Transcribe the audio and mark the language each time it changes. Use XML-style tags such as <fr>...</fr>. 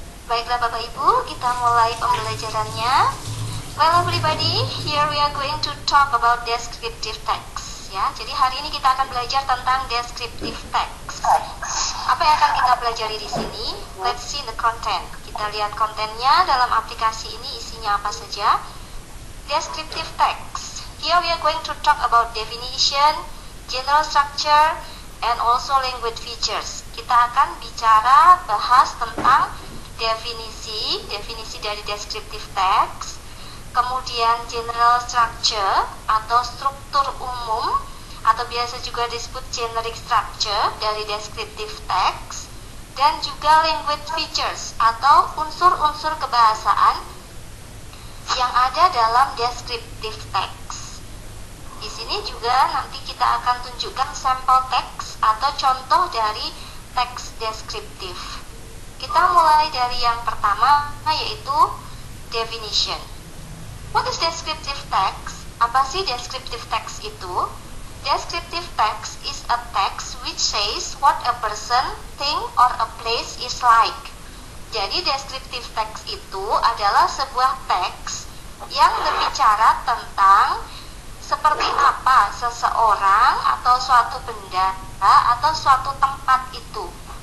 <id>Baiklah Bapak Ibu, kita mulai pembelajarannya.</id> <en>Well everybody, here we are going to talk about descriptive text.</en> <id>Ya, jadi hari ini kita akan belajar tentang descriptive text. Apa yang akan kita pelajari di sini?</id> <en>Let's see the content.</en> <id>Kita lihat kontennya dalam aplikasi ini isinya apa saja.</id> <en>Descriptive text. Here we are going to talk about definition, general structure, and also language features.</en> <id>Kita akan bahas tentang definisi dari descriptive text, kemudian general structure atau struktur umum atau biasa juga disebut generic structure dari descriptive text, dan juga language features atau unsur-unsur kebahasaan yang ada dalam descriptive text. Di sini juga nanti kita akan tunjukkan sampel teks atau contoh dari teks deskriptif. Kita mulai dari yang pertama, yaitu definition.</id> <en>What is descriptive text?</en> <id>Apa sih descriptive text itu?</id> <en>Descriptive text is a text which says what a person, thing, or a place is like.</en> <id>Jadi descriptive text itu adalah sebuah teks yang berbicara tentang seperti apa seseorang atau suatu benda atau suatu tempat itu.</id>